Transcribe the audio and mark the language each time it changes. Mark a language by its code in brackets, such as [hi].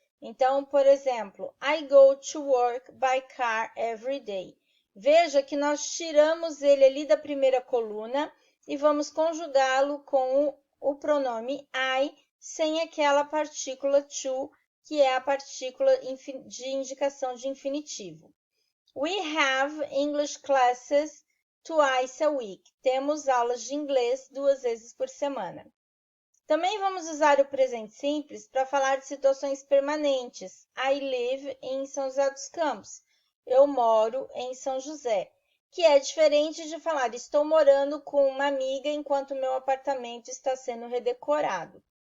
[pt] Então, por exemplo, [en] I go to work by car every day. [pt] Veja que nós tiramos ele ali da primeira coluna e vamos conjugá-lo com o pronome I, sem aquela partícula to, que é a partícula de indicação de infinitivo. [en] We have English classes twice a week. [pt] Temos aulas de inglês 2 vezes por semana. Também vamos usar o presente simples para falar de situações permanentes. [en] I live [pt] em São José dos Campos. Eu moro em São José. Que é diferente de falar estou morando com uma amiga enquanto meu apartamento está sendo redecorado.